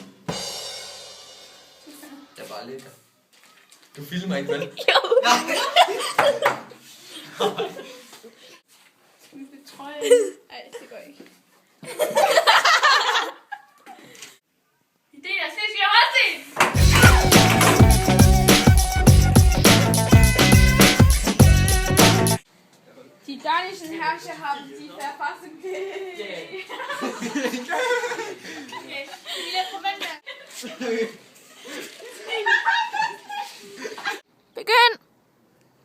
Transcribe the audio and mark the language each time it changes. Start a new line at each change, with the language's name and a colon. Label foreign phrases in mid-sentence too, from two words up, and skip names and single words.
Danish: Jeg er bare lækker. Du filmer ikke, vel? Jo. Nej. Skal vi få trøje? Nej, det går ikke. Vi deler Slesvig-Holsten!
German: Die dänischen Herrscher haben die Verfassung
Danish: Okay, vi lader forvente. Begynd!